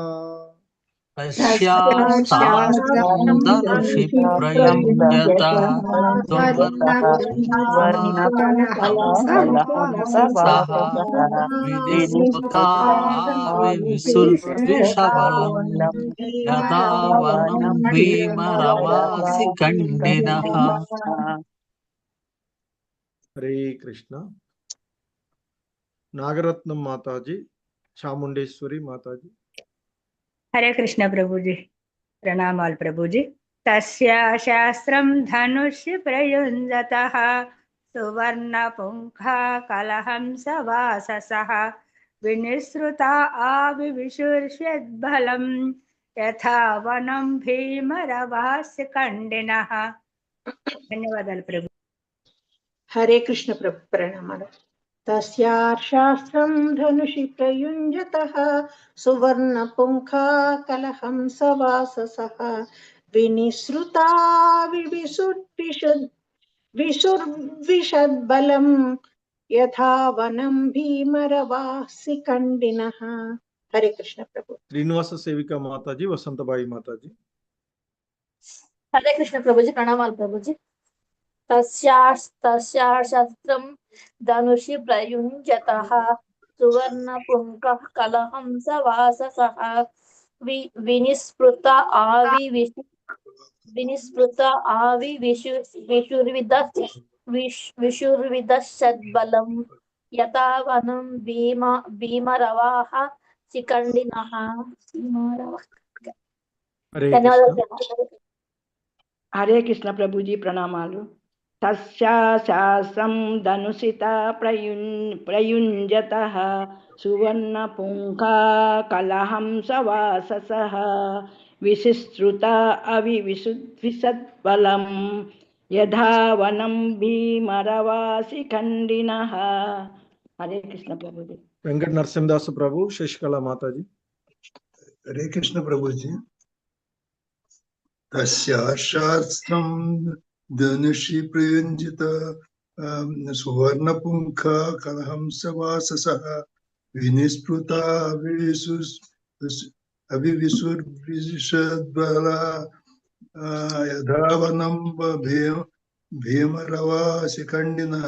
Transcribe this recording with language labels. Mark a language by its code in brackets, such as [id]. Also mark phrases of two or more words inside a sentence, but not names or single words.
[sa] तस्यास्तास्त्रं धनुषि प्रयुञ्जतः सुवर्णपुङ्खकलहंसवाससः विनिस्पृता आविविसुर्द्विषबलं यदा वनं भीमरवाशिखण्डिनः हरे कृष्ण नागरत्नम माताजी चामुंडेश्वरी माताजी हरे कृष्ण प्रभु जी प्रणामाल प्रभु जी तस्या शास्त्रं धनुष्य प्रयुञ्जतः सुवर्णपुङ्खा कलहंसवाससः विनिसृता आविविशुर्ष्यद्बलं यथा वनं भीमरवाशिखण्डिनः [te] ధన్యవాదాలు ప్రభు. [sa] हरे कृष्ण प्रभु प्रणमामि तस्याशास्त्रं धनुषि प्रयुञ्जतः सुवर्णपुङ्खा कलहंसवाससः विनिसृता विशुर्विषद्बलं यथा वनं भीमरवासिकण्डिनः. हरे कृष्ण प्रभु. श्रीनिवास सेविका माताजी वसंतबाई माताजी हरे कृष्ण प्रभुजी प्रणामाल प्रभुजी तस्याशास्त्रं धनुषि प्रयुञ्जतः सुवर्णपुङ्खः कलहंसवाससः विनिस्पृता विशुर्विदश्चद्बलं यथा वनं भीमरवाः शिखण्डिनः. [te] ధన్యవాదాలు. [sa] हरे कृष्ण प्रभु जी प्रणामालु तस्याशास्त्रं धनुषिता प्रयुञ्जतः सुवर्णपुङ्खा कलहंसवाससः विशिश्रुता अविविशुद्विषद्बलं यथा वनं भीमरवाशिखण्डिनः. हरे कृष्ण प्रभु जी. वेंकट नरसिंहदास प्रभु शशिकला माताजी हरे कृष्ण प्रभु जी तस्याशास्त्रं धनुषि प्रयुञ्जितः सुवर्णपुङ्खा कलहंसवाससः विनिस्पृता अविविशुर्विषद्बला यथा वनं भीमरवाशिखण्डिनः.